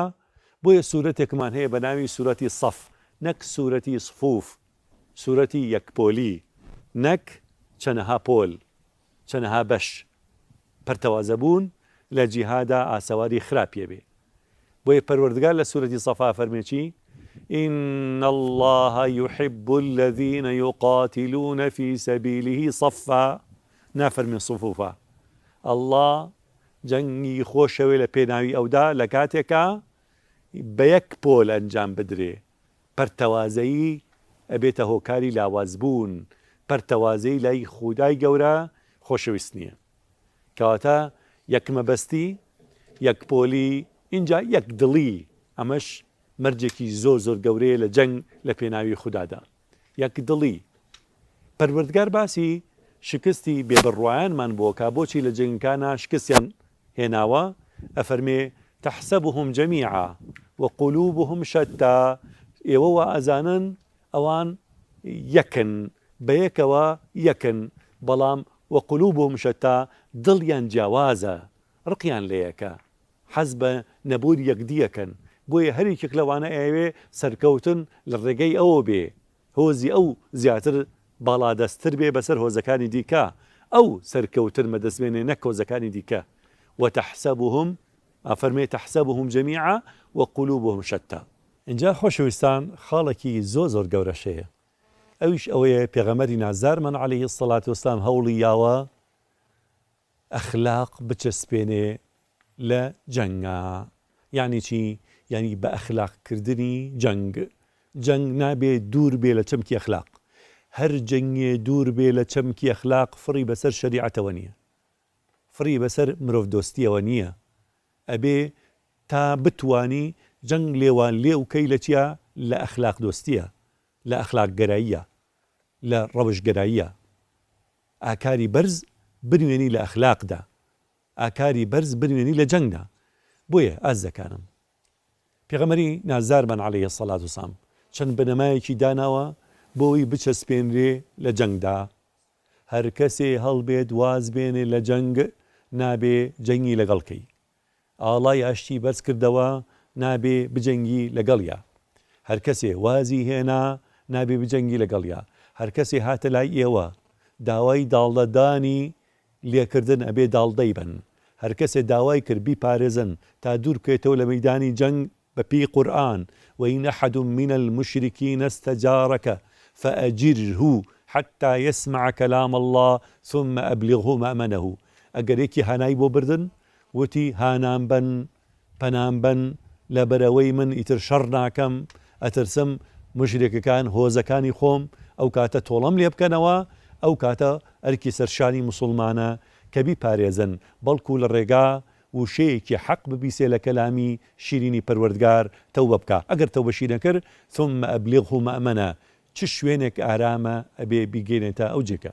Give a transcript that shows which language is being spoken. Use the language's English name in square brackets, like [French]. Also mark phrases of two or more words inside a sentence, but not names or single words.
[Central Kurdish] بۆیە سوورەتێکمان هەیە بە ناوی سوورەتی سەف، نەک سوورەتی سفوف، سوورەتی یەکپۆلی، نەک چەندەها پۆل، چەندەها بەش. پەرتەوازە بوون لە جیهادا ئاسەواری خراپیە بێ. بۆیە پەروەردگار لە سوورەتی سەفا فەرمێ چی؟ [Arabic] إن الله يحب الذين يقاتلون في سبيله صفا، نافەرمێ صفوفا. [Central Kurdish] الله جەنگی خۆشەوێ لە پێناوی ئەودا لە کاتێکە بە یەک پۆل ئەنجام بدرێ. پەرتەوازەیی ئەبێتە هۆکاری لاوازبوون، پەرتەوازەی لای خودای گەورە خۆشەویست نییە. کەواتە یەک مەبەستی، یەک پۆلی، اینجا یەک دڵی. ئەمەش مەرجێکی زۆر زۆر گەورەیە لە جەنگ لە پێناوی خودادا. یەک دڵی. پەروەردگار باسی شکستی بێبڕوایانمان بۆکە بۆچی لە جەنگەکانە شکستیان هێناوە. [Arabic] ئەفەرمێ تحسبهم جميعا وقلوبهم شتى، [Central Kurdish] ئێوە وا ئەزانن ئەوان یەکن، بەیەکەوە یەکن، بەڵام [Arabic] وقلوبهم شتى [Central Kurdish] دڵیان جیاوازە، ڕقیان لەیەکە، حەز بە نەبوون یەکدیەکەن. بۆیە هەریەکێک لەوانە ئەوێ سەرکەوتن لە ڕێگەی ئەوە بێ، هۆزی ئەو زیاتر باڵادەستتر بێ بەسەر هۆزەکانی دیکە، ئەو سەرکەوتن مەدەستبێنێ نەک هۆزەکانی دیکە. [Arabic] وتحسبهم، ئەفەرمێ تحسبهم جميعا وقلوبهم شتى. [Central Kurdish] اینجا خۆشەویستان، خاڵێکی زۆر زۆر گەورەشەیە. ئەویش ئەوەیە پێغەمبەری نازدارمان [Arabic] عليه الصلاة والسلام [Central Kurdish] هەوڵی یاوە ئەخلاق بچەسپێنێ لە جەنگا. یعنی چی؟ یعنی بە ئەخلاقکردنی جەنگ. جەنگ نابێ دوور بێ لە چەمکی ئەخلاق. هەر جەنگێ دوور بێ لە چەمکی ئەخلاق فڕی بەسەر شەریعەتەوە نییە، فڕی بەسەر مرۆڤ دۆستیەوە نییە. ئەبێ تا بتوانی جەنگ لێوان لێ وکەی لە چیە؟ لە ئەخلاق دۆستیە، لە ئەخلاق گەراییە، لە ڕەوش گەراییە. ئاکاری بەرز بنوێنی لە ئەخلاقدا، ئاکاری بەرز بنوێنی لە جەنگدا. بۆیە ئاز دەکانم پێغەمبەری نازدارمان [Arabic] عليه الصلاة والسلام [Central Kurdish] چەند بنەمایەکی داناوە بۆی بچەسپێنرێ لە جەنگدا. هەر کەسێ هەڵبێت واز بێنێ لە جەنگ، نابێ جەنگی لەگەڵکەی. ئاڵای ئاشتی بەرز کردەوە، نابێ بجەنگی لەگەڵیا. هەر کەسێ وازی هێنا، نابێ بجەنگی لەگەڵیا. هەر کەسێ هاتە لای ئێوە داوای داڵەدانی لێکردن، ئەبێ داڵدەی بن. هەر کەسێ داوای کرد بیپارێزن تا دوور بکەیتەوە لە مەیدانی جەنگ بەپێی قورئان، [Arabic] وإن أحد من المشركين استجارك فأجره حتى يسمع كلام الله ثم أبلغه مأمنه. [Central Kurdish] ئەگەر یەکی هانای بۆ بردن، وتی هانام بن، پەنام بن، لەبەرەوەی من ئیتر شەڕ ناکەم، ئەترسم مشرێکەکان هۆزەکانی خۆم ئەو کاتە تۆڵەم لێ بکەنەوە ئەو کاتە ئەرکی سەرشانی مسلمانە کە بیپارێزن بەڵکو لە ڕێگا وشەیەکی حەق ببیسێ لە کەلامی شیرینی پەروەردگار تەوبە بکە ئەگەر تەوبەشی نەکرد [Arabic] ثم ئەبلیغه مەئمەنە [Central Kurdish] چ شوێنێک ئارامە ئەبێ بیگەێنێتە ئەو جێگە.